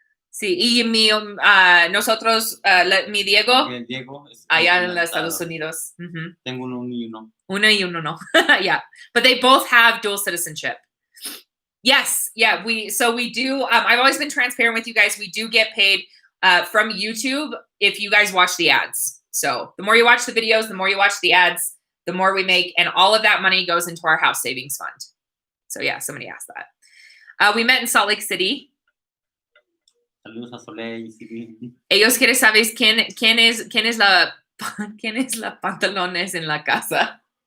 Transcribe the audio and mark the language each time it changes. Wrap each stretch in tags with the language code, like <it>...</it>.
<es>Sí, y mi Diego, allá en los Estados Unidos. Mm-hmm. Tengo uno y uno. Uno y uno no.</es> <en>Yeah, but they both have dual citizenship. Yes. Yeah. We do. I've always been transparent with you guys. We do get paid from YouTube if you guys watch the ads. So the more you watch the videos, the more you watch the ads, the more we make. And all of that money goes into our house savings fund. So yeah, somebody asked that. We met in Salt Lake City.</en> <es>Saludos a Soleil. Ellos quieren saber quién es la pantalones en la casa.</es>